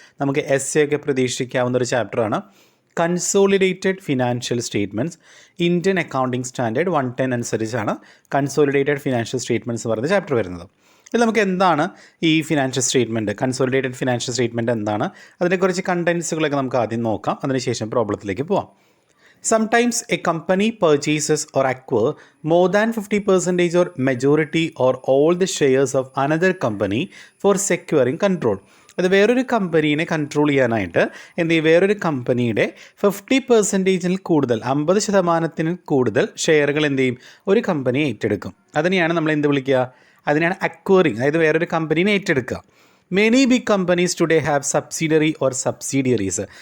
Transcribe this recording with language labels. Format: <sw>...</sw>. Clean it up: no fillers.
<ml>നമുക്ക് എസ് ഒക്കെ പ്രതീക്ഷിക്കാവുന്ന ഒരു ചാപ്റ്ററാണ്. Consolidated financial statements, Indian accounting standard 110 അനുസരിച്ചാണ് കൺസോളിഡേറ്റഡ് ഫിനാൻഷ്യൽ സ്റ്റേറ്റ്മെൻറ്റ്സ് എന്ന് പറയുന്ന ചാപ്റ്റർ വരുന്നത്. ഇതിൽ നമുക്ക് എന്താണ് ഈ financial statement, consolidated financial statement എന്താണ്, അതിനെ കുറച്ച് കണ്ടൻസുകളൊക്കെ നമുക്ക് ആദ്യം നോക്കാം. അതിനുശേഷം പ്രോബ്ലത്തിലേക്ക് പോവാം.</ml> <en>Sometimes a company purchases or acquire more than 50% or majority or all the shares of another company for securing control.</en> <ml>അത് വേറൊരു കമ്പനീനെ കൺട്രോൾ ചെയ്യാനായിട്ട് വേറൊരു കമ്പനിയുടെ 50% കൂടുതൽ, 50% കൂടുതൽ ഷെയറുകൾ ഒരു കമ്പനി ഏറ്റെടുക്കും. അതിനെയാണ് നമ്മൾ വിളിക്കുക? അതിനെയാണ് അക്വയറിങ്, അതായത് വേറൊരു കമ്പനീനെ ഏറ്റെടുക്കുക.</ml> <en>Many big companies today have subsidiary or subsidiaries.</en>